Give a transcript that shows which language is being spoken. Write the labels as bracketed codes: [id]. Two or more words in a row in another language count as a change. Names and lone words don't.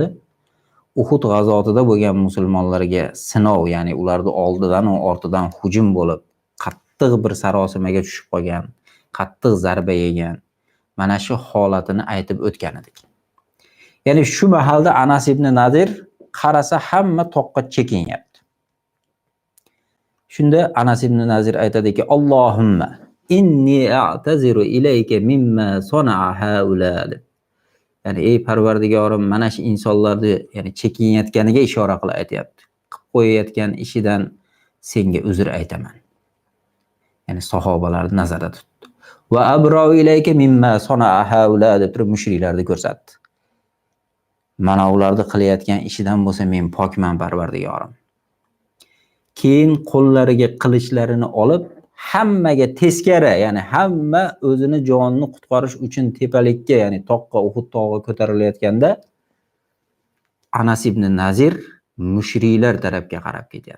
[uz] Uhud g'azotida bo'lgan musulmonlarga sinov, ya'ni ularning oldidan va ortidan hujum bo'lib, qattiq bir sarosimaga tushib qolgan, qattiq zarba yegan, mana shu holatini aytib o'tgan edik. Ya'ni shu mahalda Anas ibn Nadir qarasa hamma toqqa chekinyapti. Shunda Anas ibn Nazir aytadiki, [ar] "اللهم إني أعتذر إليك مما صنع هؤلاء." [uz] Ya'ni ey Parvardigorim, mana shu insonlarni, ya'ni chekinayotganiga ishora qilib aytayapti. Qilib qo'yayotgan ishidan senga uzr aytaman. Ya'ni sahobalarni nazarda tutdi. [ar] وأبرأ إليك مما صنع هؤلاء [uz] deb turib mushriklarni ko'rsatdi. Mana ularni qilayotgan ishidan bo'lsa men pokman Parvardigorim. Keyin qo'llariga qilichlarini olib, hammaga teskari, ya'ni hamma o'zini jonini qutqarish uchun tepalikka, ya'ni toqqa, Uhud tog'iga ko'tarilayotganda Anas ibn Nazir mushriklar tarafga qarab ketyapti.